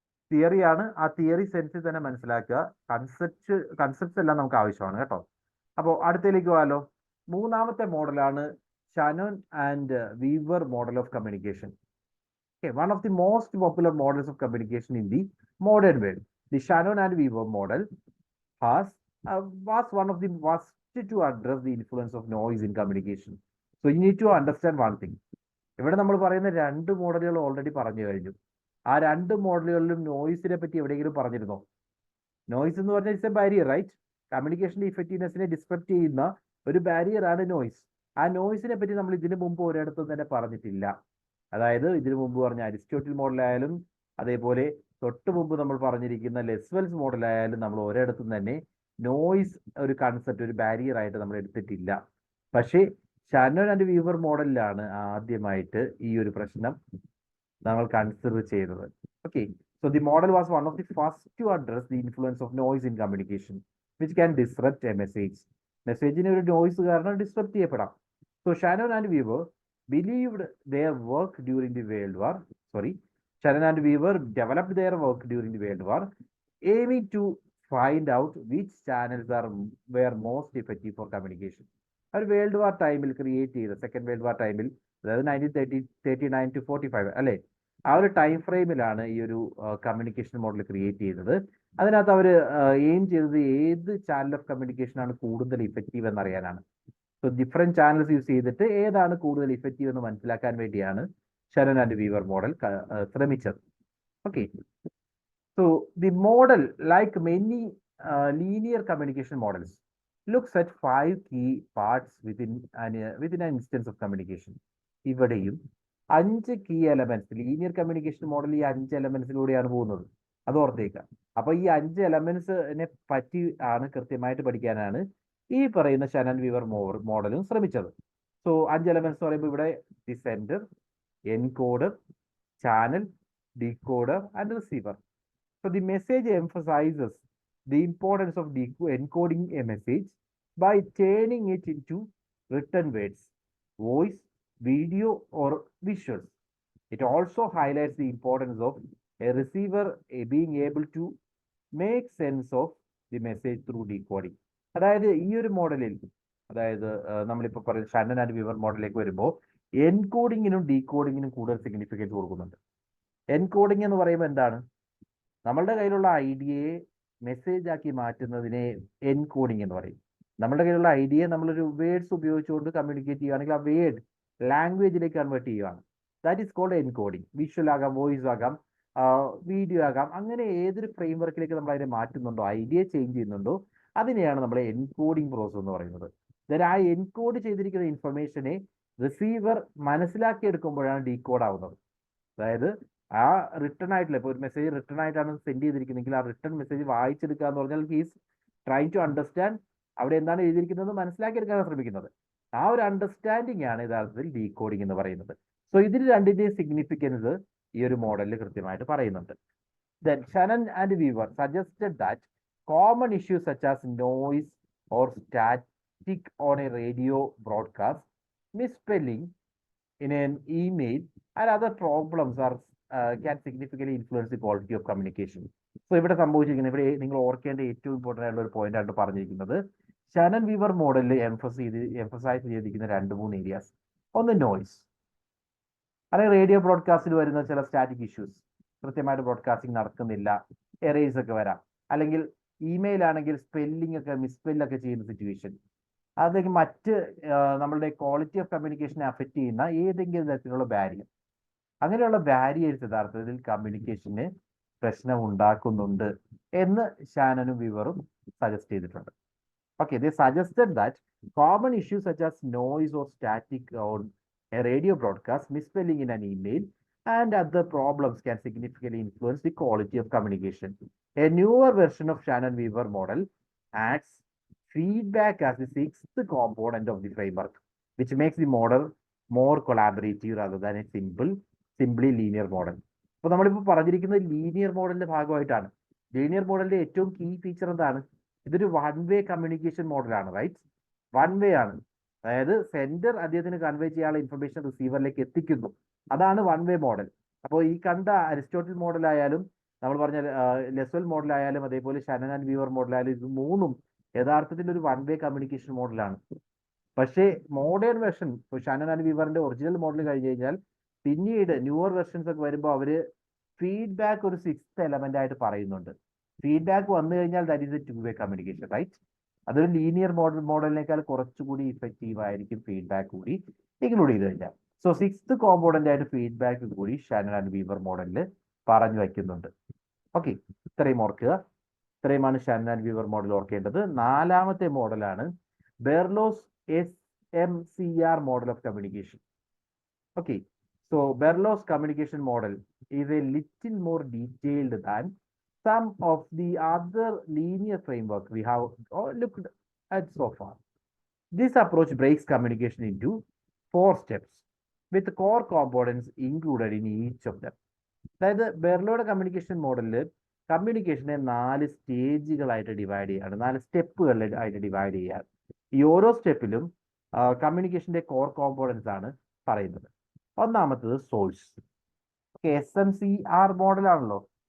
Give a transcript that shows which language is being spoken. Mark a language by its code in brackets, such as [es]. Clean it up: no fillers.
[ml] തിയറിയാണ്, ആ തിയറി സെൻസിൽ തന്നെ മനസ്സിലാക്കുക. കൺസെപ്റ്റ്സ് എല്ലാം നമുക്ക് ആവശ്യമാണ് കേട്ടോ. അപ്പോൾ അടുത്തതിലേക്ക് പോകാലോ. മൂന്നാമത്തെ മോഡലാണ് Shannon and weaver model of communication. [en] One of the most popular models of communication in the modern world. The Shannon and Weaver model was one of the first to address the influence of noise in communication. So you need to understand one thing. [ml] ഇവിടെ നമ്മൾ പറയുന്ന രണ്ട് മോഡലുകൾ already പറഞ്ഞു കഴിഞ്ഞു. ആ രണ്ട് മോഡലുകളിലും നോയ്സിനെ പറ്റി എവിടെയെങ്കിലും പറഞ്ഞിരുന്നോ? നോയ്സ് എന്ന് പറഞ്ഞാൽ [en] It's a barrier, right? [ml] കമ്മ്യൂണിക്കേഷന്റെ ഇഫക്റ്റീവ്നെസ്സിനെ describe ചെയ്യുന്ന ഒരു ബാരിയർ ആണ് നോയ്സ്. ആ നോയ്സിനെ പറ്റി നമ്മൾ ഇതിനു മുമ്പ് ഒരിടത്തും തന്നെ പറഞ്ഞിട്ടില്ല. അതായത് ഇതിനു മുമ്പ് പറഞ്ഞ അരിസ്റ്റോട്ടിൽ മോഡലായാലും അതേപോലെ തൊട്ട് മുമ്പ് നമ്മൾ പറഞ്ഞിരിക്കുന്ന ലെസ്വെൽസ് മോഡലായാലും നമ്മൾ ഒരിടത്തും തന്നെ നോയ്സ് ഒരു കൺസെപ്റ്റ്, ഒരു ബാരിയർ ആയിട്ട് നമ്മൾ എടുത്തിട്ടില്ല. പക്ഷേ ഷാനോൺ ആൻഡ് വീവർ മോഡലിലാണ് ആദ്യമായിട്ട് ഈ ഒരു പ്രശ്നം നമ്മൾ കൺസിഡർ ചെയ്തത്. [en] Okay, so the model was one of the first to address the influence of noise in communication which can disrupt a message. [ml] മെസ്സേജിന് ഒരു നോയ്സ് കാരണം disrupt ചെയ്യപ്പെടാം. [en] So Shannon and Weaver believed their work during the World War. Shannon and Weaver developed their work during the World War, aiming to find out which channels were most effective for communication. [ml] Our world war ടൈമിൽ create ചെയ്ത, second world war ടൈമിൽ, അതായത് 1939 to 45 അല്ലെ, ആ ഒരു time ഫ്രെയിമിലാണ് ഈ ഒരു communication model create ചെയ്തത്. അതിനകത്ത് അവർ എയിം ചെയ്തത് ഏത് ചാനൽ ഓഫ് കമ്മ്യൂണിക്കേഷൻ ആണ് കൂടുതൽ effective എന്നറിയാനാണ്. So different channels use ചെയ്തിട്ട് ഏതാണ് കൂടുതൽ ഇഫക്റ്റീവ് എന്ന് മനസ്സിലാക്കാൻ വേണ്ടിയാണ് ഷനൻ ആൻഡ് വീവർ മോഡൽ ശ്രമിച്ചത്. [en] Okay, so the model, like many linear communication models, looks at 5 key parts within an instance of communication. [ml] ഇവിടെയും [en] 5 key elements, [ml] linear communication model ഈ 5 എലമെന്റ്സിലൂടെയാണ് പോകുന്നത്. അത് ഓർത്തേക്കാം. അപ്പൊ ഈ 5 എലമെന്റ്സിനെ പറ്റി ആണ് കൃത്യമായിട്ട് പഠിക്കാനാണ് ഈ പറയുന്ന ഷനൻ വീവർ മോഡലും ശ്രമിച്ചത്. സോ 5 എലമെന്റ്സ് എന്ന് പറയുമ്പോൾ ഇവിടെ the sender, encoder, channel, decoder and receiver. [en] So the message emphasizes the importance of encoding a message by turning it into written words, voice, video, or visuals. It also highlights the importance of a receiver being able to make sense of the message through decoding. [ml] അതായത് ഈ ഒരു മോഡലിൽ, അതായത് നമ്മളിപ്പോൾ പറയുന്ന ഷനൻ and weaver മോഡലിലേക്ക് വരുമ്പോൾ എൻകോഡിങ്ങിനും ഡീകോഡിങ്ങിനും കൂടുതൽ സിഗ്നിഫിക്കൻസ് കൊടുക്കുന്നുണ്ട്. എൻകോഡിംഗ് എന്ന് പറയുമ്പോൾ എന്താണ്? നമ്മളുടെ കയ്യിലുള്ള ഐഡിയയെ മെസ്സേജ് ആക്കി മാറ്റുന്നതിനെ എൻകോഡിംഗ് എന്ന് പറയും. നമ്മുടെ കയ്യിലുള്ള ഐഡിയയെ നമ്മളൊരു വേർഡ്സ് ഉപയോഗിച്ചുകൊണ്ട് കമ്മ്യൂണിക്കേറ്റ് ചെയ്യുകയാണെങ്കിൽ ആ വേർഡ് ലാംഗ്വേജിലേക്ക് കൺവേർട്ട് ചെയ്യുകയാണ്. [en] That is called encoding. [ml] Visual ആകാം, വോയിസ് ആകാം, വീഡിയോ ആകാം. അങ്ങനെ ഏതൊരു ഫ്രെയിം വർക്കിലേക്ക് നമ്മൾ അതിനെ മാറ്റുന്നുണ്ടോ, ഐഡിയ ചേഞ്ച് ചെയ്യുന്നുണ്ടോ, അതിനെയാണ് നമ്മൾ എൻകോഡിംഗ് പ്രോസസ് എന്ന് പറയുന്നത്. ദെൻ ആ എൻകോഡ് ചെയ്തിരിക്കുന്ന ഇൻഫർമേഷനെ റിസീവർ മനസ്സിലാക്കിയെടുക്കുമ്പോഴാണ് ഡീകോഡ് ആവുന്നത്. അതായത് ആ റിട്ടേൺ ആയിട്ടില്ല, ഇപ്പോൾ ഒരു മെസ്സേജ് റിട്ടേൺ ആയിട്ടാണ് സെൻഡ് ചെയ്തിരിക്കുന്നതെങ്കിൽ ആ റിട്ടേൺ മെസ്സേജ് വായിച്ചെടുക്കുക എന്ന് പറഞ്ഞാൽ [en] he's try to understand [ml] അവിടെ എന്താണ് എഴുതിയിരിക്കുന്നത് മനസ്സിലാക്കിയെടുക്കാനാണ് ശ്രമിക്കുന്നത്. ആ ഒരു അണ്ടർസ്റ്റാൻഡിംഗ് ആണ് യഥാർത്ഥത്തിൽ ഡീകോഡിംഗ് എന്ന് പറയുന്നത്. സോ ഇതിൽ രണ്ടിന്റെയും സിഗ്നിഫിക്കൻസ് ഈ ഒരു മോഡലിൽ കൃത്യമായിട്ട് പറയുന്നുണ്ട്. [en] Then Shannon and Weaver suggested that common issues such as noise or static on a radio broadcast, misspelling in an email, and other problems can significantly influence the quality of communication. [ml] So ഇവിടെ സംഭവിച്ചിരിക്കുന്നത്, ഇവിടെ നിങ്ങൾ ഓർക്കേണ്ട ഏറ്റവും important ആയിട്ടുള്ള ഒരു point ആണ് പറഞ്ഞിരിക്കുന്നത്. ഷനൻ വീവർ മോഡലിൽ എംഫസൈസ് ചെയ്തിരിക്കുന്ന 2-3 ഏരിയാസ്. ഒന്ന് നോയ്സ്, അല്ലെങ്കിൽ റേഡിയോ ബ്രോഡ്കാസ്റ്റിൽ വരുന്ന ചില സ്റ്റാറ്റിക് ഇഷ്യൂസ്, കൃത്യമായിട്ട് ബ്രോഡ്കാസ്റ്റിംഗ് നടക്കുന്നില്ല, എറേസ് ഒക്കെ വരാം, അല്ലെങ്കിൽ ഇമെയിൽ ആണെങ്കിൽ സ്പെല്ലിംഗ് ഒക്കെ മിസ്പെല്ലൊക്കെ ചെയ്യുന്ന സിറ്റുവേഷൻ, അതൊക്കെ മറ്റ് നമ്മളുടെ ക്വാളിറ്റി ഓഫ് കമ്മ്യൂണിക്കേഷനെ അഫക്റ്റ് ചെയ്യുന്ന ഏതെങ്കിലും തരത്തിലുള്ള ബാരിയർ. അങ്ങനെയുള്ള ബാരിയേഴ്സ് യഥാർത്ഥത്തിൽ കമ്മ്യൂണിക്കേഷന് പ്രശ്നം ഉണ്ടാക്കുന്നുണ്ട് എന്ന് ഷാനനും വീവറും സജസ്റ്റ് ചെയ്തിട്ടുണ്ട്. [en] Okay, they suggested that common issues such as noise or static on a radio broadcast, misspelling in an email, and other problems can significantly influence the quality of communication. A newer version of Shannon-Weaver model adds feedback as the 6th component of the framework, which makes the model more collaborative rather than a simply linear model. [ml] അപ്പോൾ നമ്മളിപ്പോൾ പറഞ്ഞിരിക്കുന്നത് linear മോഡലിന്റെ ഭാഗമായിട്ടാണ്. Linear മോഡലിന്റെ ഏറ്റവും key feature എന്താണ്? ഇതൊരു 1-way communication മോഡലാണ്, റൈറ്റ്? 1-way ആണ്. അതായത് സെൻഡർ അദ്ദേഹത്തിന് കൺവേ ചെയ്യാനുള്ള ഇൻഫർമേഷൻ റിസീവറിലേക്ക് എത്തിക്കുന്നു. അതാണ് 1-way മോഡൽ. അപ്പോൾ ഈ കണ്ട അരിസ്റ്റോട്ടിൽ മോഡലായാലും നമ്മൾ പറഞ്ഞ ലെസ്വൽ മോഡലായാലും അതേപോലെ ഷനൻ ആൻഡ് വീവർ മോഡലായാലും ഇത് മൂന്നും യഥാർത്ഥത്തിൽ ഒരു 1-way കമ്മ്യൂണിക്കേഷൻ മോഡലാണ്. പക്ഷേ മോഡേൺ വെർഷൻ, ഇപ്പോൾ ഷനൻ ആൻഡ് വീവറിന്റെ ഒറിജിനൽ മോഡൽ കഴിഞ്ഞ് കഴിഞ്ഞാൽ പിന്നീട് ന്യൂവർ വെർഷൻസ് ഒക്കെ വരുമ്പോൾ അവര് ഫീഡ്ബാക്ക് ഒരു 6th എലമെന്റ് ആയിട്ട് പറയുന്നുണ്ട്. ഫീഡ്ബാക്ക് വന്നു കഴിഞ്ഞാൽ [en] That is a 2-way communication, right? [ml] അതൊരു ലീനിയർ മോഡലിനേക്കാൾ കുറച്ചുകൂടി ഇഫക്റ്റീവ് ആയിരിക്കും ഫീഡ്ബാക്ക് കൂടി ഇൻക്ലൂഡ് ചെയ്ത് കഴിഞ്ഞാൽ. സോ 6th കോമ്പോണന്റ് ആയിട്ട് ഫീഡ്ബാക്ക് കൂടി ഷാനൻ ആൻഡ് വീവർ മോഡലിൽ പറഞ്ഞു വയ്ക്കുന്നുണ്ട്. ഓക്കെ, ഇത്രയും ഓർക്കുക. ഇത്രയുമാണ് ഷാനൻ ആൻഡ് വീവർ മോഡൽ ഓർക്കേണ്ടത്. 4ാമത്തെ മോഡലാണ് ബെർലോസ് SMCR model of communication. [en] Okay, so Berlow's communication model is a little more detailed than some of the other linear framework we have looked at so far. This approach breaks communication into 4 steps with core components included in each of them. [ml] അതായത് ബെർലോയുടെ communication മോഡലിൽ കമ്മ്യൂണിക്കേഷനെ 4 സ്റ്റേജുകളായിട്ട് divide ചെയ്യാണ്, 4 സ്റ്റെപ്പുകളായിട്ട് divide ചെയ്യാണ്. ഈ ഓരോ സ്റ്റെപ്പിലും കമ്മ്യൂണിക്കേഷന്റെ core components ആണ് പറയുന്നത്. ഒന്നാമത്തത് source. SMCR മോഡലാണല്ലോ.